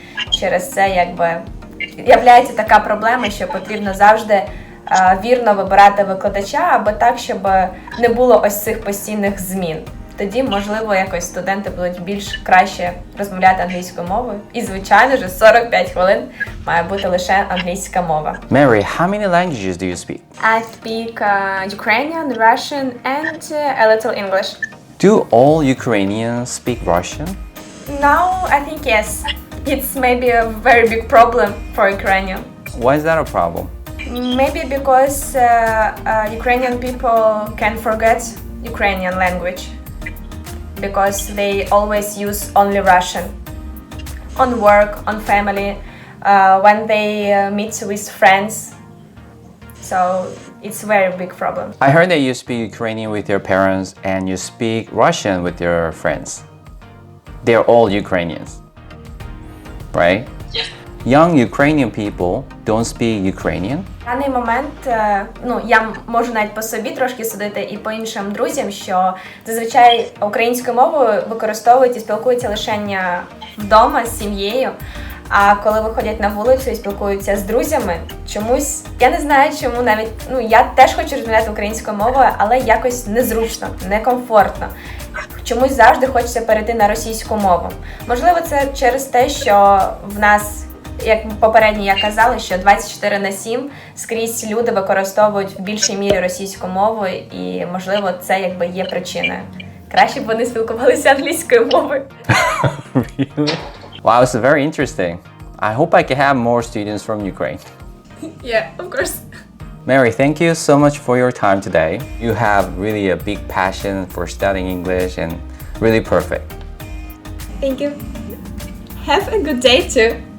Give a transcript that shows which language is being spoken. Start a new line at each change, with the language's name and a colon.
Ukrainian: Через це, якби, являється така проблема, що потрібно завжди вірно вибирати викладача, аби так, щоб не було ось цих постійних змін. Тоді, можливо, якось студенти будуть більш краще розмовляти англійською мовою. І, звичайно ж, 45 хвилин має бути лише англійська мова.
English: Mary, how many languages do you speak? I speak Ukrainian, Russian and a little English. Do all Ukrainians speak Russian? Now, I think yes. It's maybe a very big problem for Ukrainian. Why is that a problem? Maybe because Ukrainian people can forget Ukrainian language. Because they always use only Russian. On work, on family, when they meet with friends. So it's a very big problem. I heard that you speak Ukrainian with your parents and you speak Russian with your friends. They're all Ukrainians, right? Yes. Young Ukrainian people don't speak Ukrainian.
Ukrainian: В даний момент, я можу навіть по собі трошки судити і по іншим друзям, що зазвичай українською мовою використовують і спілкуються лише вдома з сім'єю, а коли виходять на вулицю і спілкуються з друзями, чомусь, я не знаю чому навіть, я теж хочу розмовляти українською мовою, але якось незручно, некомфортно. Чомусь завжди хочеться перейти на російську мову. Можливо, це через те, що в нас, як попередньо я казала, що 24/7 скрізь люди використовують в більшій мірі російську мову, і, можливо, це якби є причиною. Краще б вони спілкувалися англійською мовою.
English: Really? Wow, it's very interesting. I hope I can have more students from Ukraine. Yeah, of course. Mary, thank you so much for your time today. You have really a big passion for studying English and really perfect. Thank you. Have a good day too.